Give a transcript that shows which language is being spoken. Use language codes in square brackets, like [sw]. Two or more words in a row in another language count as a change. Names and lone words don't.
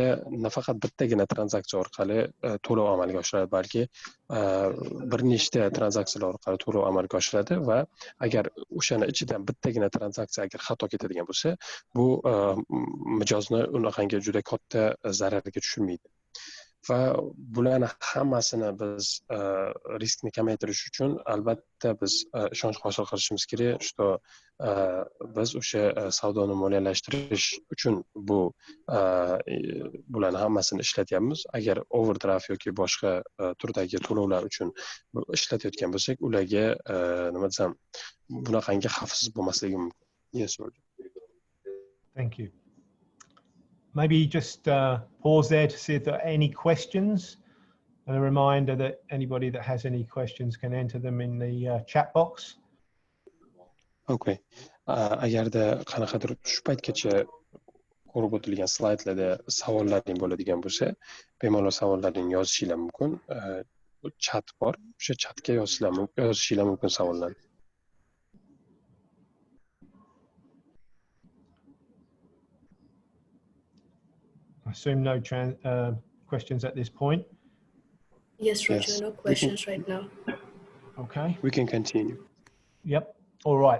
[uz] nafaqat bittagina tranzaksiya orqali to'lov amalga oshiriladi balki bir nechta tranzaksiyalar orqali to'lov amalga oshiradi va agar o'shani ichidan bittagina tranzaksiya agar xato ketadigan bo'lsa bu mijozni unaqangi juda katta zararga tushirmaydi va bularni hammasini biz riskni kamaytirish uchun albatta biz ishonch hosil qilishimiz kerak что biz o'sha savdoni moliyalashtirish uchun bularni hammasini ishlatyapmiz agar overdraft yoki boshqa turdagi to'lovlar uchun ishlatayotgan bo'lsak ularga nima desam bunaqangi xavfsiz bo'lmasligi mumkin. [en] Yes, Roger. Thank you. Maybe just pause there to see if there are any questions. And a reminder that anybody that has any questions can enter them in the chat box. Okay. [uz] Agarda qanaqadir shu paytgacha ko'rib o'tilgan slaydlarda savollaring bo'ladigan bo'lsa, bemalol savollaringni yozishinglar mumkin. Chat bor. O'sha chatga yozishinglar mumkin savollarni. [en] I assume no questions at this point. Yes, Roger, Yes. no questions right now. Okay. We can continue. Yep. All right.